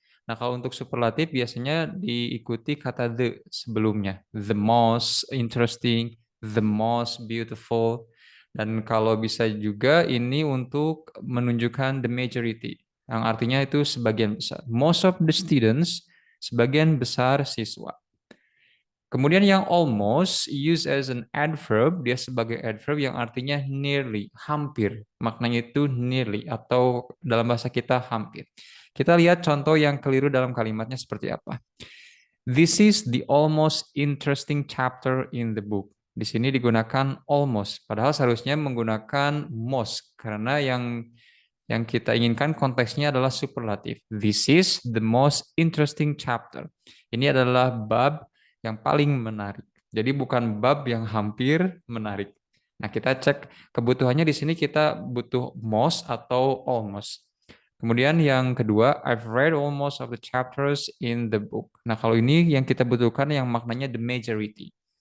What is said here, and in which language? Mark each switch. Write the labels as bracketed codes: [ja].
[id] Nah, kalau untuk superlatif biasanya diikuti kata the sebelumnya. [en] The most interesting, the most beautiful. [id] Dan kalau bisa juga ini untuk menunjukkan the majority, yang artinya itu sebagian besar. [en] Most of the students, [id] sebagian besar siswa. Kemudian yang almost used as an adverb, dia sebagai adverb yang artinya nearly, hampir. Maknanya itu nearly atau dalam bahasa kita hampir. Kita lihat contoh yang keliru dalam kalimatnya seperti apa. [en] This is the almost interesting chapter in the book. [id] Di sini digunakan almost, padahal seharusnya menggunakan most karena yang kita inginkan konteksnya adalah superlatif. [en] This is the most interesting chapter. [id] Ini adalah bab yang paling menarik. Jadi bukan bab yang hampir menarik. Nah, kita cek kebutuhannya di sini kita butuh most atau almost. Kemudian yang kedua, [en] I've read almost of the chapters in the book. [id] Nah, kalau ini yang kita butuhkan yang maknanya the majority.